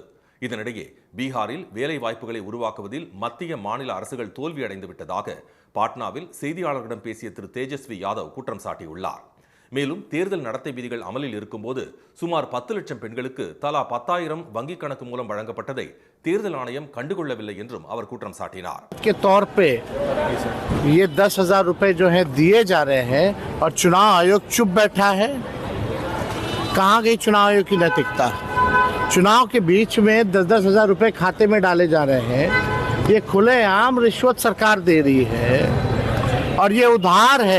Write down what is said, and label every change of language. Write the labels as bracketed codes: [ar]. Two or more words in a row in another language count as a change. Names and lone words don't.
[ta] இதனிடையே பீகாரில் வேலை வாய்ப்புகளை உருவாக்குவதில் மத்திய மாநில அரசுகள் தோல்வியடைந்து விட்டதாக பாட்னாவில் செய்தியாளர்களிடம் பேசிய திரு தேஜஸ்வி யாதவ் குற்றம் சாட்டியுள்ளார். மேலும் தேர்தல் நடத்தை விதிகள் அமலில் இருக்கும்போது சுமார் 10 லட்சம் பெண்களுக்கு தலா 10,000 வங்கிக் கணக்கு மூலம் வழங்கப்பட்டதை தேர்தல் ஆணையம் கண்டுகொள்ளவில்லை என்றும் அவர் குற்றம் சாட்டினார். [hi] के तौर पे ये 10,000 रुपए जो है दिए जा रहे हैं और चुनाव आयोग चुप बैठा है. कहाँ गई चुनाव आयोग की नैतिकता? चुनाव के बीच में 10,000 रुपए खाते में डाले जा रहे हैं. ये खुलेआम रिश्वत सरकार दे रही है और ये उधार है.